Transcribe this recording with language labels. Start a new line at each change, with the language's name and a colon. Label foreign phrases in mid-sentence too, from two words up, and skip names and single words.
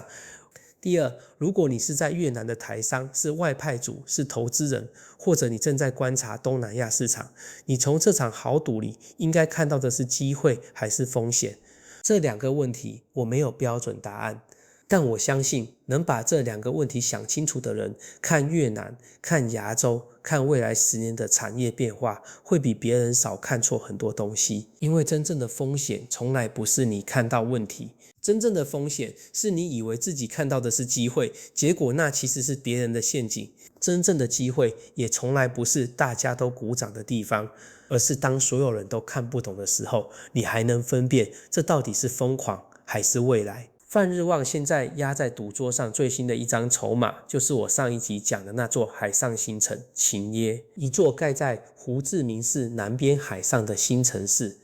Chinese: 第二，如果你是在越南的台商，是外派主，是投資人，或者你正在觀察東南亞市場，你從這場豪賭裡應該看到的是機會還是風險？這2個問題我沒有標準答案， 但我相信能把這兩個問題想清楚的人，看越南、看亞洲、看未來10年的產業變化，會比別人少看錯很多東西。因為真正的風險從來不是你看到問題，真正的風險是你以為自己看到的是機會，結果那其實是別人的陷阱。真正的機會也從來不是大家都鼓掌的地方，而是當所有人都看不懂的時候，你還能分辨這到底是瘋狂還是未來。泛日望現在壓在賭桌上最新的一張籌碼，就是我上一集講的那座海上新城勤耶，一座蓋在胡志明市南邊海上的新城市。